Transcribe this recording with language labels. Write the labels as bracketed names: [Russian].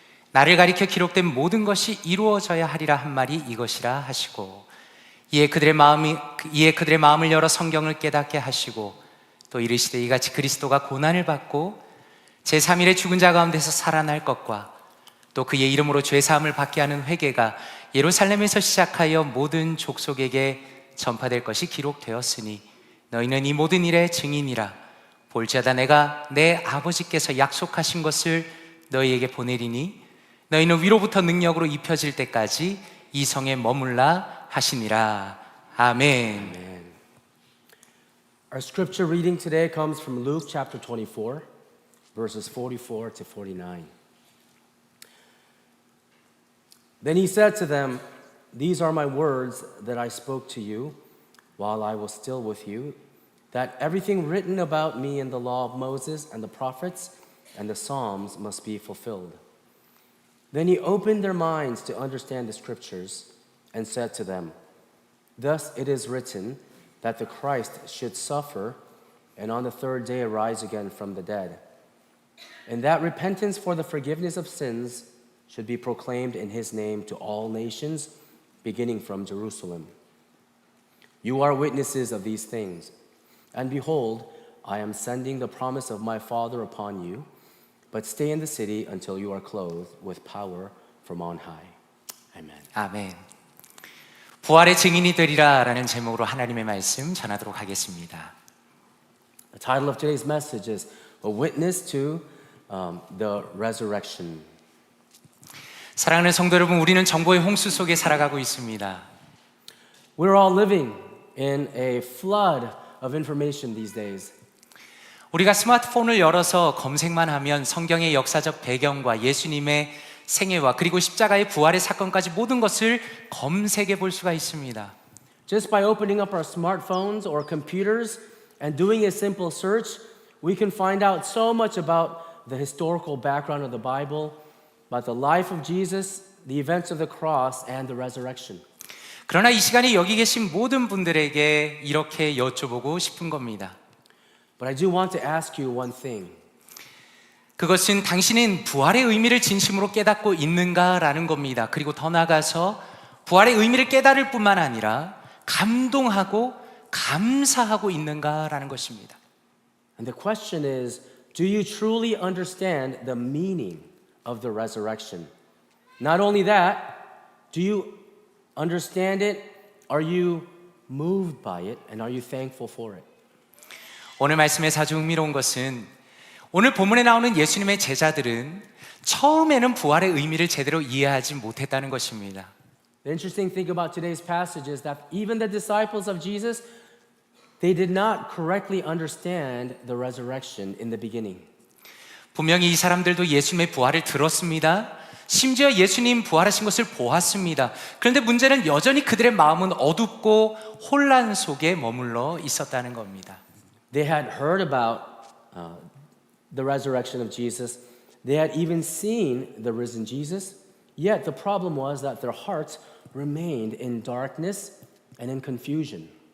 [Korean] 나를 가리켜 기록된 모든 것이 이루어져야 하리라 한 말이 이것이라 하시고 이에 그들의 마음을 열어 성경을 깨닫게 하시고 또 이르시되 이같이 그리스도가 고난을 받고 제3일에 죽은 자 가운데서 살아날 것과 또 그의 이름으로 죄사함을 받게 하는 회개가 예루살렘에서 시작하여 모든 족속에게 전파될 것이 기록되었으니 너희는 이 모든 일의 증인이라. 볼지어다 내가 내 아버지께서 약속하신 것을 너희에게 보내리니 너희는 위로부터 능력으로 입혀질 때까지 이 성에 머물라 하시니라. 아멘. [English] Our scripture reading today comes from Luke chapter 24, verses 44 to 49. Then he said to them, "These are my words that I spoke to you while I was still with you, that everything written about me in the law of Moses and the prophets and the Psalms must be fulfilled." Then he opened their minds to understand the scriptures and said to them, "Thus it is written that the Christ should suffer and on the third day arise again from the dead, and that repentance for the forgiveness of sins should be proclaimed in his name to all nations, beginning from Jerusalem. You are witnesses of these things, and behold, I am sending the promise of my Father upon you. But stay in the city until you are clothed with power from on high." Amen. [Korean] 아멘. 부활의 증인이 되리라 라는 제목으로 하나님의 말씀 전하도록 하겠습니다. [English] The title of today's message is A Witness to the Resurrection. [Korean] 사랑하는 성도 여러분, 우리는 정보의 홍수 속에 살아가고 있습니다. [English] We're all living in a flood of information these days. [Korean] 우리가 스마트폰을 열어서 검색만 하면 성경의 역사적 배경과 예수님의 생애와 그리고 십자가의 부활의 사건까지 모든 것을 검색해 볼 수가 있습니다. [English] Just by opening up our smartphones or computers and doing a simple search, we can find out so much about the historical background of the Bible, about the life of Jesus, the events of the cross, and the resurrection. [Korean] 그러나 이 시간에 여기 계신 모든 분들에게 이렇게 여쭤보고 싶은 겁니다. [English] But I do want to ask you one thing. [Korean] 그것은 당신은 부활의 의미를 진심으로 깨닫고 있는가라는 겁니다. 그리고 더 나아가서 부활의 의미를 깨달을 뿐만 아니라 감동하고 감사하고 있는가라는 것입니다. [English] And the question is, do you truly understand the meaning of the resurrection? Not only that, do you understand it? Are you moved by it? And are you thankful for it? [Korean] 오늘 말씀에서 아주 흥미로운 것은 오늘 본문에 나오는 예수님의 제자들은 처음에는 부활의 의미를 제대로 이해하지 못했다는 것입니다. [English] The interesting thing about today's passage is that even the disciples of Jesus, they did not correctly understand the resurrection in the beginning. [Korean] 분명히 이 사람들도 예수님의 부활을 들었습니다. 심지어 예수님 부활하신 것을 보았습니다. 그런데 문제는 여전히 그들의 마음은 어둡고 혼란 속에 머물러 있었다는 겁니다. [English] They had heard about the resurrection of Jesus. They had even seen the risen Jesus. Yet the problem was that their hearts remained in darkness and in confusion.